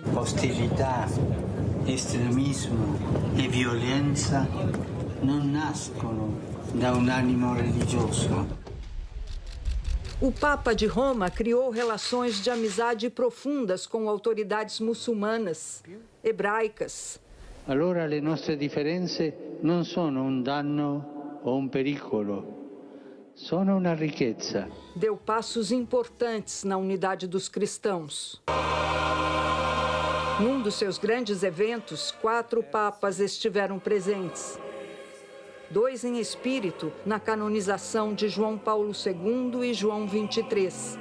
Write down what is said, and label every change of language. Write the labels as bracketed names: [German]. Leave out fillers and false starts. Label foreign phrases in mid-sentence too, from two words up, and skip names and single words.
[Portuguese] Hostilidade, extremismo e violência não [Italian] nascono da [Portuguese] um ânimo religioso. O Papa de Roma criou relações de amizade profundas com autoridades muçulmanas, hebraicas. [Italian] Allora le nostre differenze non sono un danno o un pericolo, sono una ricchezza. [Portuguese] Deu passos importantes na unidade dos cristãos. Num dos seus grandes eventos, 4 papas estiveram presentes. 2 em espírito na canonização de João Paulo II e João XXIII.